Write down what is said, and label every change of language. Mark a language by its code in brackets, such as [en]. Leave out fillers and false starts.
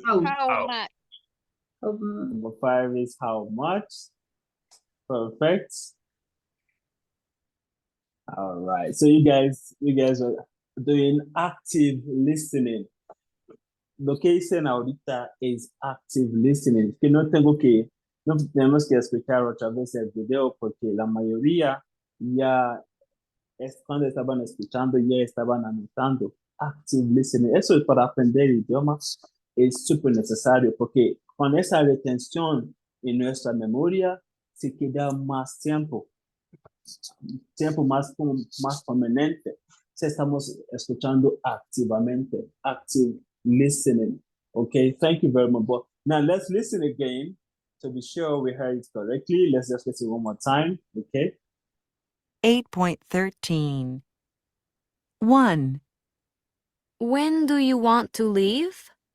[en] How? How much? Number 5 is how much. Perfect. All right. So you guys are doing active listening. [es] Lo que dicen ahorita es active listening. Que no tenemos que escuchar otra vez el video porque la mayoría ya cuando estaban escuchando ya estaban anotando. Active listening. Eso es para aprender idiomas. Es súper necesario porque con esa retención en nuestra memoria se queda más tiempo más permanente. Si estamos escuchando activamente, active listening. [en] Okay, thank you very much. But now let's listen again to be sure we heard it correctly. Let's just listen one more time. Okay. 8.13. 1, When do you want to leave?